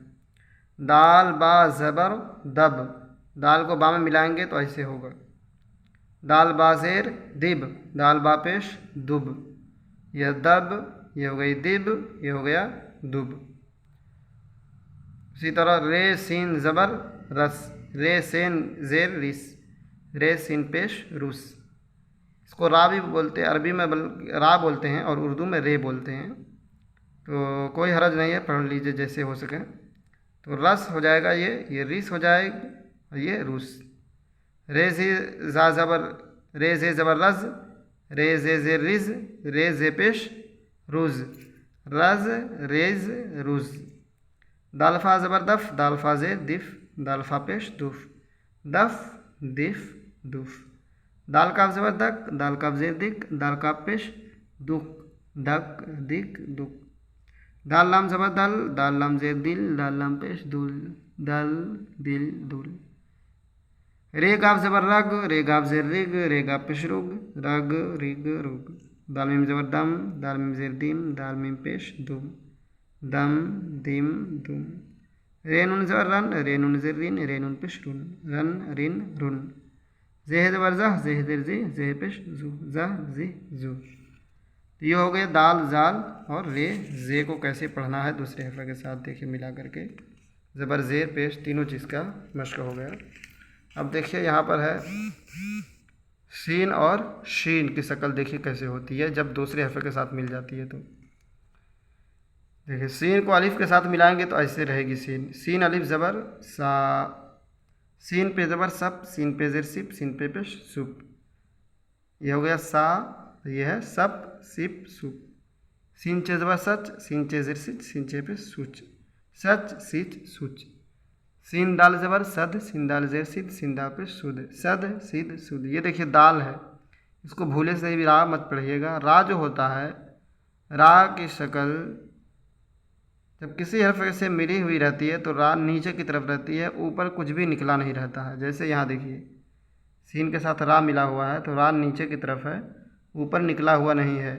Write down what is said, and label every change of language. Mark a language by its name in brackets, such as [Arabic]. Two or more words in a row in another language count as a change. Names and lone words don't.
[Urdu] دال با زبر دب، دال کو با میں ملائیں گے تو ایسے ہوگا۔ دال با زیر دب، دال با پیش دب، یہ دب، یہ ہو گئی دب، یہ ہو گیا دب۔ اسی طرح رے سین زبر رس، رے سین زیر رس، رے سین پیش رس۔ اس کو را بھی بولتے ہیں، عربی میں را بولتے ہیں اور اردو میں رے بولتے ہیں۔ تو کوئی حرج نہیں ہے، پڑھ لیجئے جیسے ہو سکے۔ تو رس ہو جائے گا، یہ رس ہو جائے گا اور یہ رس۔ رے زے زا زبر، رے زے زبر رز، رے زے زیر رز، رے زے پیش رز، رز ریز رز۔ دال فا زبر دف، دال فا زیر دف، دال فا پیش دف، دف دف دف۔ دال کاف زبر دک، دال کاف زیر دک، دال کاف پیش دک، دک دک دک۔ دال لام زبر دل، دال لام زیر دل، دال لام پیش دل، دل دل دل۔ رے گاف زبر رگ، رے گاف زیر رگ، رے گاف پیش رگ، رگ رگ رگ۔ دال میم زبر دم، دال میم زیر دم، دال میم پیش دم، دم دم دم۔ رے نون زبر رن، رے نون زیر رن، رے نون پیش رن، رن رن رن۔ زہ زبر زہ، زہ زیر زہ، زہ پیش زو، زہ زہ زو۔ تو یہ ہو گیا دال زال اور رے زے کو کیسے پڑھنا ہے دوسرے حرف کے ساتھ، دیکھیے ملا کر کے۔ زبر زیر پیش تینوں چیز کا مشق ہو گیا۔ اب دیکھیے یہاں پر ہے سین اور شین کی شکل، دیکھیے کیسے ہوتی ہے جب دوسرے حرف کے ساتھ مل جاتی ہے۔ تو دیکھیے سین کو الف کے ساتھ ملائیں گے تو ایسے رہے گی سین۔ سین الف زبر سا، سین پہ زبر سپ، سین پہ زیر سپ، سین پہ پیش سپ، یہ ہو گیا سا، یہ ہے سپ سپ سپ۔ سین چہ زبر سچ، سین چہ زیر سچ، سین چہ پہ سوچ، سچ سچ سوچ۔ سین دال زبر سد، سین دال زیر سد، سین دال پہ سد، سد سد سد۔ یہ دیکھیے دال ہے، اس کو بھولے سے بھی را مت پڑھیے گا۔ را جو ہوتا ہے، را کی شکل جب کسی حرف سے ملی ہوئی رہتی ہے تو را نیچے کی طرف رہتی ہے، اوپر کچھ بھی نکلا نہیں رہتا ہے۔ جیسے یہاں دیکھیے سین کے ساتھ را ملا ہوا ہے تو را نیچے کی طرف ہے، اوپر نکلا ہوا نہیں ہے۔